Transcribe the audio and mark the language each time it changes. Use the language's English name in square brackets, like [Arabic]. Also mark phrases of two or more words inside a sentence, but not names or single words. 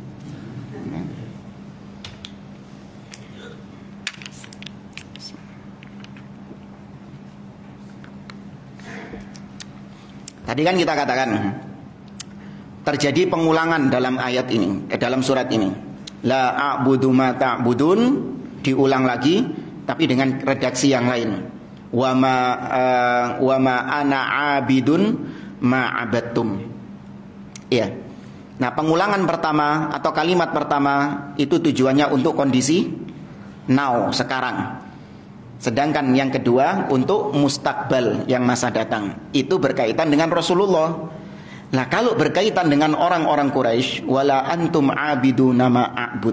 [Indonesian] Tadi kan kita katakan terjadi pengulangan dalam ayat ini, dalam surat ini. [Arabic] لا أعبد ما تعبدون, [Indonesian] diulang lagi tapi dengan redaksi yang lain. [Arabic] ولا أنا عابد ما عبدتم. [Indonesian] Iya. Nah, pengulangan pertama atau kalimat pertama itu tujuannya untuk kondisi now, sekarang. Sedangkan yang kedua untuk mustakbal, yang masa datang. Itu berkaitan dengan Rasulullah. Nah, kalau berkaitan dengan orang-orang Quraisy, [Arabic] ولا أنتم عابدون ما أعبد.